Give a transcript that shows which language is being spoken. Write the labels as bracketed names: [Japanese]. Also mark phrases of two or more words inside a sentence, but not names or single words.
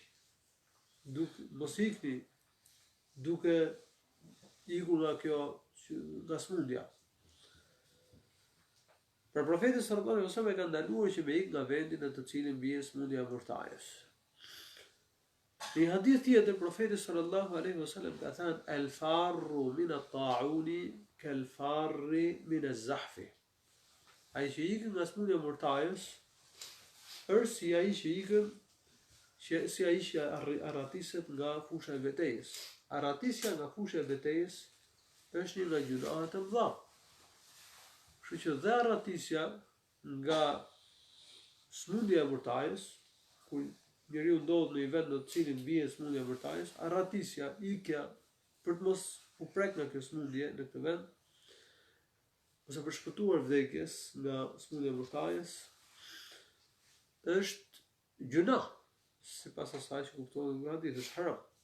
[Albanian] Mos ikni duke ikur nga smundja. Pra profeti [Arabic] صلى الله عليه وسلم [Albanian] e ka ndaluar që me ik nga vendi në të cilin bie smundja e murtajës. Në një hadith tjetër profeti [Arabic] صلى الله عليه وسلم [Albanian] ka thënë [Arabic] الفار من الطاعون كالفار من الزحف. [Albanian] Ai që ikën nga smundja e murtajës është si ai që arratiset nga fusha e betejës. Arratisja nga fusha e betejës është një nga gjunahet e mëdha. Kështu që dhe arratisja nga smundja e murtajës, ku njeriu ndodhet në një vend në të cilin bie smundja e murtajës, arratisja, ikja për të mos u prek nga kjo smundje në këtë vend, ose për shpëtuar vdekjes nga smundja e murtajës, është gjuna, sipas asaj që kuptohet nga hadithi, është haram.